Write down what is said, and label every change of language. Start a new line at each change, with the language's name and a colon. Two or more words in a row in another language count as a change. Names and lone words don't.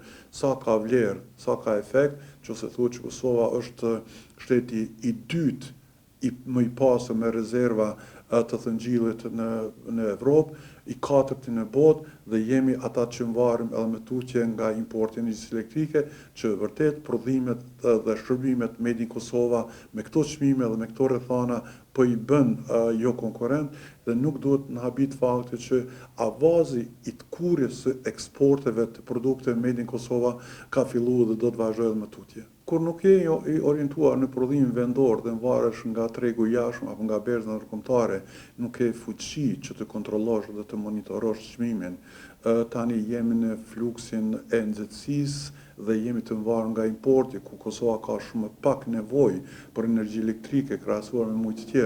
Albanian: Sa ka vlerë, sa ka efekt, nëse thuhet që Kosova është shteti i dytë më i pasur me rezerva të thëngjillit në Evropë, i katërti në botë dhe jemi ata që mvarim edhe me tutje nga importi i energjisë elektrike, që vërtet prodhimet dhe shërbimet
English: made in
Albanian: Kosova me këto çmime dhe me këto rrethana po i bën jo konkurrent dhe nuk duhet në habit fakti që avazi i të kurrjes së eksporteve të produkteve
English: made in
Albanian: Kosova ka filluar dhe do të vazhdojë edhe më tutje. Kur nuk je i orientuar në prodhimin vendor dhe varesh nga tregu i jashtëm apo nga berza ndërkombëtare, nuk ke fuqi që të kontrollosh dhe të monitorosh çmimin. Tani jemi në fluksin e nxehtësisë dhe jemi të mvarur nga importi, ku Kosova ka shumë pak nevojë për energji elektrike krahasuar me muj të tjerë.